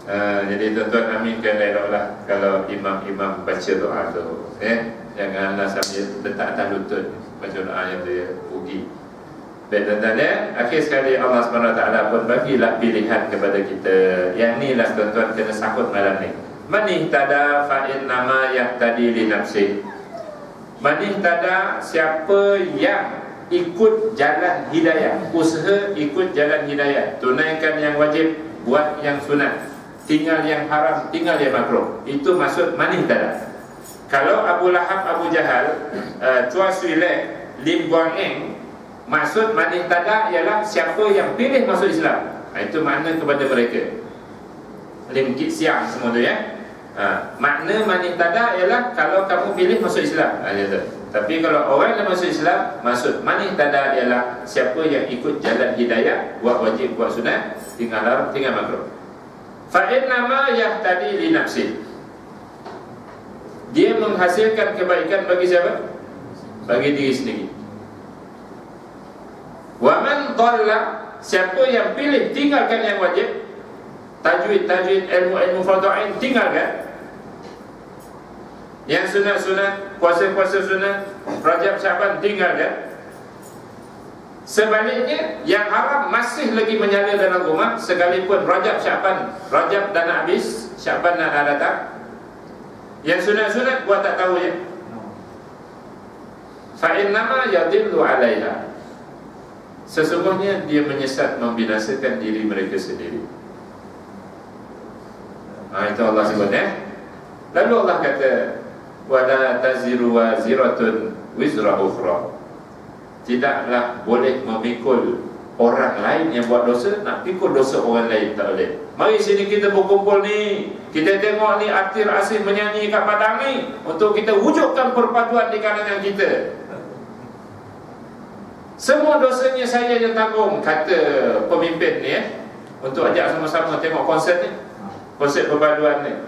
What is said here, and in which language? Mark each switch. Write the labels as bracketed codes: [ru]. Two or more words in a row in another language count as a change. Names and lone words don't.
[ms] Jadi tuan-tuan aminkan eloklah kalau imam-imam baca doa tu, janganlah sambil letak atas lutut baca doa yang dia ugi. Baik tuan-tuan akhir sekali Allah SWT pun bagilah pilihan kepada kita. Yang ni lah tuan-tuan kena sahut malam ni. [ar] من اهتدى فإنما يهتدي لنفسه. من اهتدى, [ms] siapa yang ikut jalan hidayah, usaha ikut jalan hidayah, tunaikan yang wajib, buat yang sunat, tinggal yang haram, tinggal yang makruh. Itu maksud [ar] من اهتدى. [ms] Kalau Abu Lahab, Abu Jahal, Chua Swee Lek, Lim Guang Eng, maksud [ar] من اهتدى [ms] ialah siapa yang pilih masuk Islam. Itu makna kepada mereka. Lim Kit Siang semua tu makna [ar] من اهتدى [ms] ialah kalau kamu pilih masuk Islam. Tapi kalau orang yang masuk Islam, maksud [ar] من اهتدى [ms] ialah siapa yang ikut jalan hidayah, buat wajib, buat sunat, tinggal haram, tinggal makruh. [ar] فإنما يهتدي لنفسه. [ms] Dia menghasilkan kebaikan bagi siapa? Bagi diri sendiri. [ar] ومن ضل, [ms] siapa yang pilih tinggalkan yang wajib, tajwid, ilmu fardhu ain tinggalkan. Yang sunat-sunat, puasa-puasa sunat, Rajab Syaban tinggalkan. Sebaliknya, yang haram masih lagi menyala dalam rumah, sekalipun Rajab Syaban, Rajab dah nak habis, Syaban dah datang. Yang sunat-sunat buat tak tahu je. [ar] فإنما يضل عليها. [ms] Sesungguhnya dia menyesat, membinasakan diri mereka sendiri. Itu Allah sebut Lalu Allah kata, [ar] ولا تزر وازرة وزر أخرى. [ms] Tidaklah boleh memikul orang lain yang buat dosa, nak pikul dosa orang lain tak boleh. Mari sini kita berkumpul ni, kita tengok ni artis asing menyanyi kat padang ni, untuk kita wujudkan perpaduan di kalangan kita. Semua dosanya saya yang tanggung, kata pemimpin ni untuk ajak sama-sama tengok konsert ni, konsert perpaduan ni.